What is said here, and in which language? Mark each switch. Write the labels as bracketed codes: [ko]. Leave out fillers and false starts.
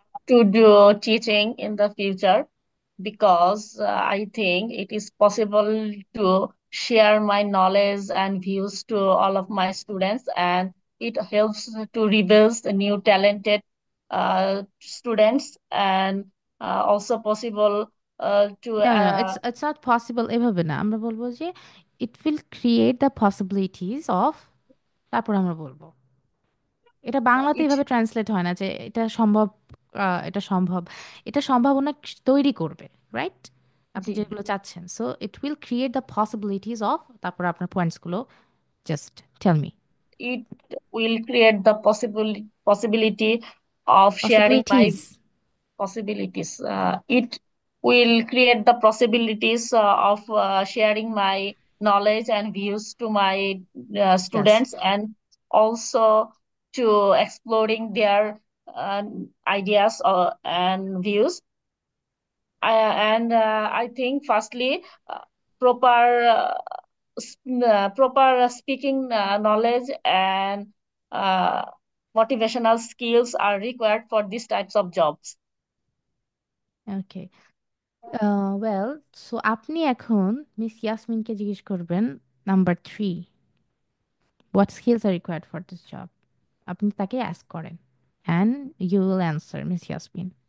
[en] To do teaching in the future because I think it is possible to share my knowledge and views to all of my students, and it helps to reveal the new talented students, and also possible to No, no, it's not possible [bn] এভাবে না। আমরা বলবো যে [en] it will create the possibilities of, [bn] তারপর আমরা বলবো। এটা বাংলাতে [en] it [bn] এভাবে ট্রান্সলেট হয় না যে এটা সম্ভব, এটা সম্ভব, এটা সম্ভাবনা তৈরি করবে, রাইট? আপনি যেগুলো চাচ্ছেন, [en] So it will create the possibilities of, তারপর আপনার পয়েন্টসগুলো just tell me. it will create the possibility of sharing my possibilities. possibilities. It will create the possibilities of sharing my knowledge and views to my Yes. students, and also to exploring their uh, ideas and views. And I think firstly, proper proper speaking knowledge and uh, motivational skills are required for these types of jobs. Okay, well, so [bn] আপনি এখন miss ইয়াসমিনকে জিজ্ঞেস করবেন [en] Number 3, what skills are required for this job. [bn] আপনি তাকে ask করেন [en] And you will answer miss Yasmin.